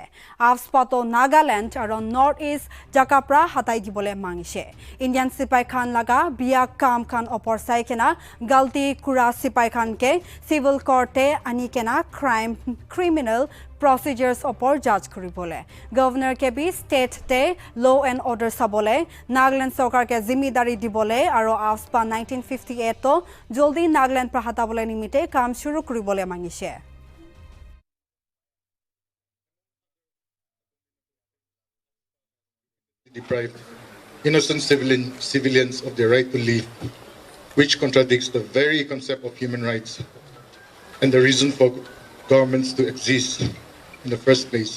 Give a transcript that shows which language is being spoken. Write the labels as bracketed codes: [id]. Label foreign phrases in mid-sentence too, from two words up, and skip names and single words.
[nag] AFSPA to Nagaland aro Northeast jaka pra hatai dibole mangishe. Indian Sipai khan laga biya kam khan opor sai kena galti Kura Sipai Khan ke [en] civil court [nag] te ani kena [en] criminal procedures [nag] opor judge kuribole. Governor ke bi state te [en] law and order [nag] sabole Nagaland sarkar ke zimidari dibole aro AFSPA 1958 to joldi Nagaland pra hatabole nimite kam shuru kuribole mangishe. [en] Deprive innocent civilians of their right to live, which contradicts the very concept of human rights and the reason for governments to exist in the first place.